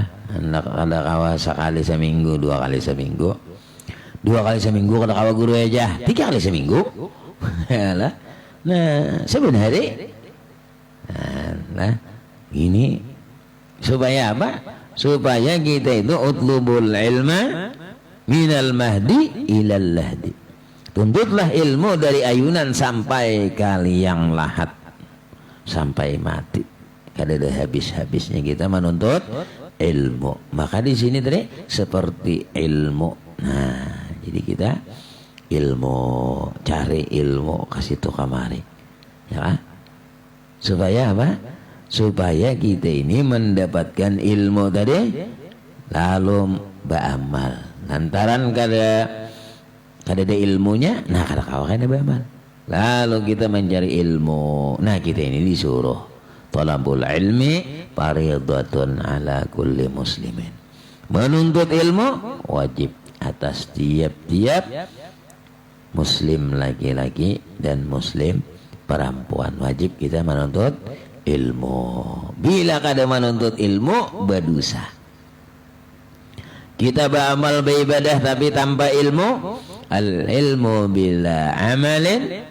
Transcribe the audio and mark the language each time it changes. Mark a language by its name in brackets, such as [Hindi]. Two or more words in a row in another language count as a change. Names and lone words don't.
[Banjar] Hendak ada kawa sekali seminggu, 2 kali seminggu, 2 kali seminggu kada kawa guru aja, 3 kali seminggu, ya lah. Nah, sebenarnya, nah, ini supaya apa? Supaya kita itu [Arabic] اطلبوا العلم من المهد إلى اللحد. [Banjar] Tuntutlah ilmu dari ayunan sampai kaliang lahat, sampai mati. Kada ada habis-habisnya kita menuntut ilmu. Maka di sini tadi seperti ilmu. Nah, jadi kita ilmu, cari ilmu, kasih tuh kamari, ya kan? Supaya apa? Supaya kita ini mendapatkan ilmu tadi lalu beramal. Lantaran kada ada ilmunya, nah kada kawan ada beramal. Lalu kita mencari ilmu. Nah, kita ini disuruh [Arabic] طلب العلم فريضة على كل مسلم. [Banjar] Menuntut ilmu wajib atas tiap-tiap muslim laki-laki dan muslim perempuan. Wajib kita menuntut ilmu. Bila kada menuntut ilmu berdosa. Kita beramal beribadah tapi tanpa ilmu, [Arabic] العلم بلا عمل.